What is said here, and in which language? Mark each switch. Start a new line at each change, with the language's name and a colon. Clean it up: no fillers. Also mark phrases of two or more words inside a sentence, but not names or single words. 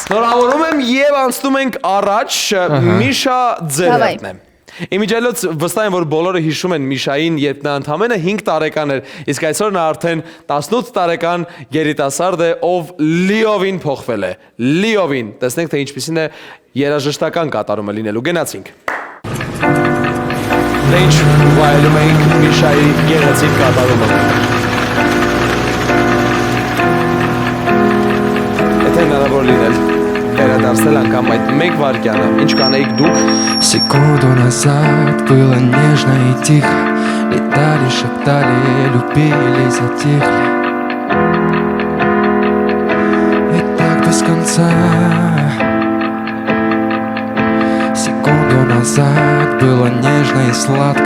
Armenian: Շնորհավորում եմ եւ անցնում ենք առաջ Միշա ձերն է։ Իմիջիայլոց վստահ եմ, որ բոլորը հիշում են Միշային, երբ նա ընդամենը 5 տարեկան էր, իսկ այսօր նա արդեն 18 տարեկան երիտասարդ է, ով լիովին փոխվել է։ Լիովին։ Տեսնենք, թե ինչպիսին է երաժշտական կատարումը լինելու։ Գնացինք։ Դե ինչ վայելում ենք Միշայի գեղեցիկ կատարումը։ Եթե հնարավոր լինել վերադարձնել անգամ այդ մեկ վայրկյանը, ինչ կանեիք дук?
Russian: Секунду назад было нежно и тихо. Летали, шептали, любили, затихли. И так без конца. Секунду назад было нежно и сладко.